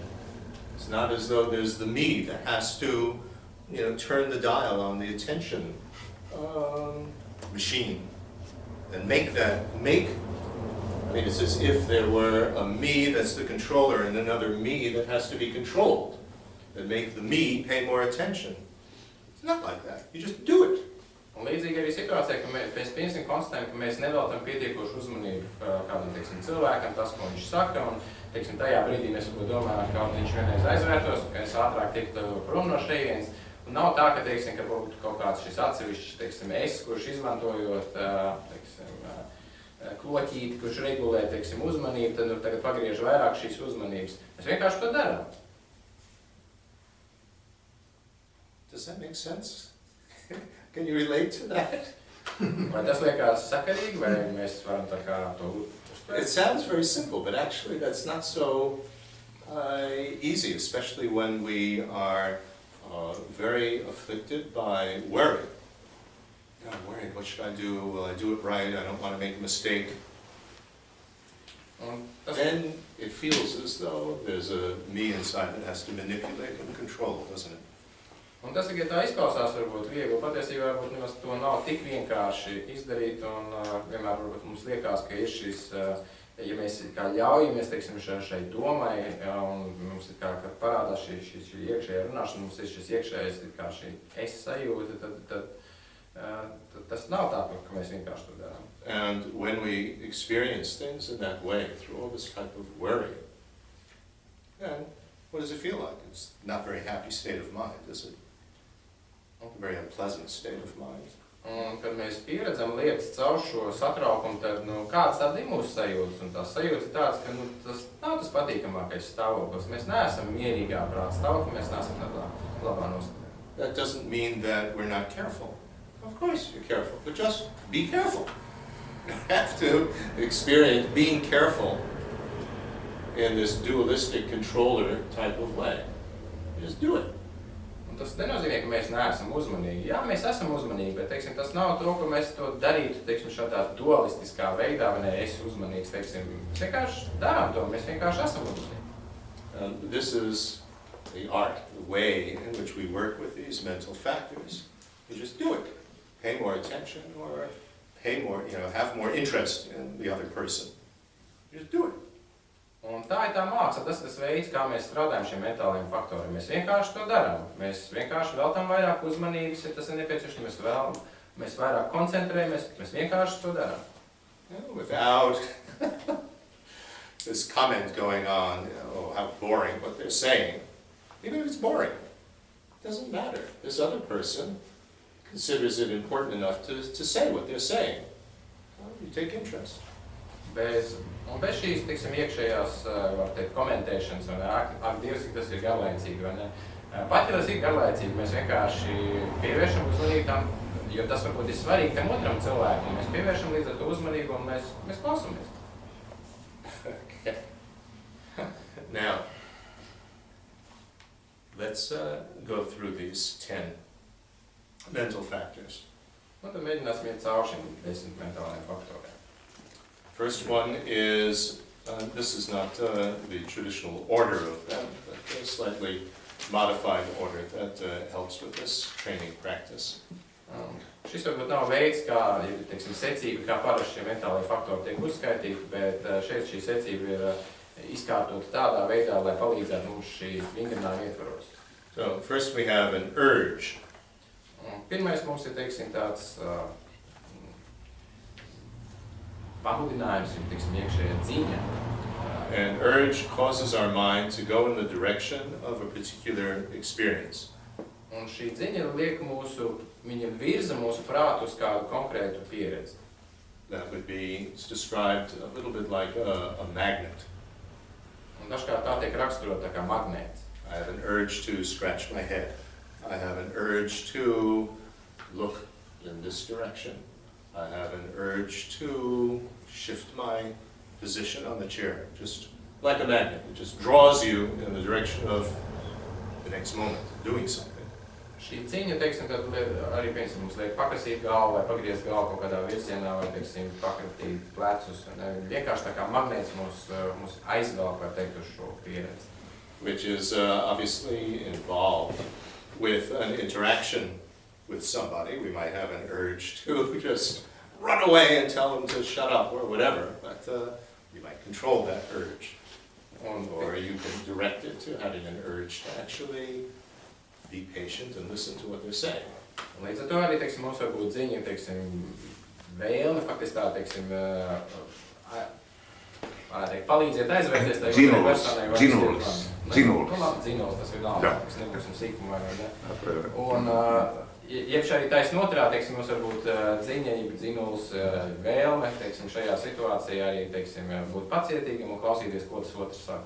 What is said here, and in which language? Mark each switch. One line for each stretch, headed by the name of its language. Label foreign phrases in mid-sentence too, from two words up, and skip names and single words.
English: It's not as though there's the me that has to, turn the dial on the attention machine and it's as if there were a me that's the controller and another me that has to be controlled and make the me pay more attention. It's not like that. You just do it.
Latvian: Un līdzīgi arī situācijā, ka mēs piemēram konstatējam, ka mēs neveltam pietiekošu uzmanību kādam, teiksim, cilvēkam, tas, ko viņš saka, un, teiksim, tajā brīdī mēs varbūt domājam, ka viņš vienreiz aizvērtos, ka es ātrāk tiktu prom no šejienes. Un nav tā, ka, teiksim, ka būtu kaut kāds šis atsevišķs, teiksim, es, kurš izmantojot, teiksim, kloķīti, kurš regulē, teiksim, uzmanību, tad tagad pagriež vairāk šīs uzmanības. Mēs vienkārši to darām.
English: Does that make sense? Can you relate to that?
Latvian: Vai tas liekas sakarīgi, vai mēs varam tā kā to uztvert?
English: It sounds very simple, but actually that's not so easy, especially when we are very afflicted by worry. I'm worried, what should I do? Will I do it right? I don't want to make a mistake. Then it feels as though there's a me inside that has to manipulate and control, doesn't it?
Latvian: Un tas tikai tā izklausās varbūt viegli, patiesībā varbūt nemaz to nav tik vienkārši izdarīt, un vienmēr varbūt mums liekas, ka ir šis, ja mēs kā ļaujamies, teiksim, šai domai, un mums ir kā parādās šī iekšējā runāšana, mums ir šis iekšējais kā šī es sajūta, tad tas nav tā, ka mēs vienkārši to darām.
English: And when we experience things in that way, through all this type of worry, then what does it feel like? It's not a very happy state of mind, is it? A very unpleasant state of mind.
Latvian: Un, kad mēs pieredzam lietas caur šo satraukumu, tad, kāds tad ir mūsu sajūtas? Un tās sajūtas ir tāds, ka, tas nav tas patīkamākais stāvoklis. Mēs neesam mierīgā prāta stāvoklī, mēs neesam tādā labā noskaņā.
English: That doesn't mean that we're not careful. Of course you're careful, but just be careful. You have to experience being careful in this dualistic controller type of way. Just do it.
Latvian: Un Tas nenozīmē, ka mēs neesam uzmanīgi. Jā, mēs esam uzmanīgi, bet, teiksim, tas nav to, ka mēs to darītu, teiksim, šādā dualistiskā veidā, vai ne, esi uzmanīgs, teiksim, mēs vienkārši darām to, mēs vienkārši esam uzmanīgi.
English: This is the art, the way in which we work with these mental factors. You just do it. Pay more attention or pay more, have more interest in the other person. You just do it.
Latvian: Un tā ir tā māksla, tas veids, kā mēs strādājam šiem mentāliem faktoriem. Mēs vienkārši to darām. Mēs vienkārši veltam vairāk uzmanības, ja tas ir nepieciešams, mēs vairāk koncentrējamies, mēs vienkārši to darām.
English: Without this comment going on, oh, how boring what they're saying. Even if it's boring, it doesn't matter. This other person considers it important enough to say what they're saying. Well, you take interest.
Latvian: Bez šīs, teiksim, iekšējās, var teikt, komentēšanas, vai ne, ak, Dievs, cik tas ir garlaicīgi, vai ne. Pat, ja tas ir garlaicīgi, mēs vienkārši pievēršam uzmanību tam, jo tas varbūt ir svarīgi tam otram cilvēkam, mēs pievēršam līdz ar to uzmanību un mēs klausamies.
English: Okay. Now, let's go through these 10 mental factors.
Latvian: Un tad mēģināsim iet caur šiem 10 mentālajiem faktoriem.
English: First one is, this is not the traditional order of them, but a slightly modified order that helps with this training practice.
Latvian: Šis varbūt nav veids, kā, teiksim, secība, kā parasti šie mentālie faktori tiek uzskaitīti, bet šeit šī secība ir izkārtota tādā veidā, lai palīdzētu mums šī vingrinājuma ietvaros.
English: So, first we have an urge.
Latvian: Pirmais mums ir, teiksim, tāds pamudinājums, teiksim, iekšējā dziņa.
English: An urge causes our mind to go in the direction of a particular experience.
Latvian: Un šī dziņa liek viņa virza mūsu prātu uz kādu konkrētu pieredzi.
English: That would be, it's described a little bit like a magnet.
Latvian: Un dažkārt tā tiek raksturota tā kā magnēts.
English: I have an urge to scratch my head. I have an urge to look in this direction. I have an urge to shift my position on the chair, just like a magnet. It just draws you in the direction of the next moment, doing something.
Latvian: Šī cīņa, teiksim, tad arī, piemēram, mums liek pakrasīt galvu vai pagriezt galvu kaut kādā virzienā vai, teiksim, pakratīt plecus. Vienkārši tā kā magnēts mūs aizvelk, var teikt, uz šo pieredzi.
English: Which is obviously involved with an interaction with somebody. We might have an urge to just run away and tell them to shut up or whatever, but you might control that urge. Or you can direct it to having an urge to actually be patient and listen to what they're saying.
Latvian: Līdz ar to arī, teiksim, mums var būt dziņa, teiksim, vēlme, faktiski tā, teiksim, varētu teikt, palīdziet aizvērties, teiksim, personai vai Dzinulis, tas ir nav, mēs nebūsim sīkumā, vai ne? Un, jeb arī taisn otrā, teiksim, mums var būt dziņa, dzinulis, vēlme, teiksim, šajā situācijā arī, teiksim, būt pacietīgam un klausīties, ko tas otrs saka.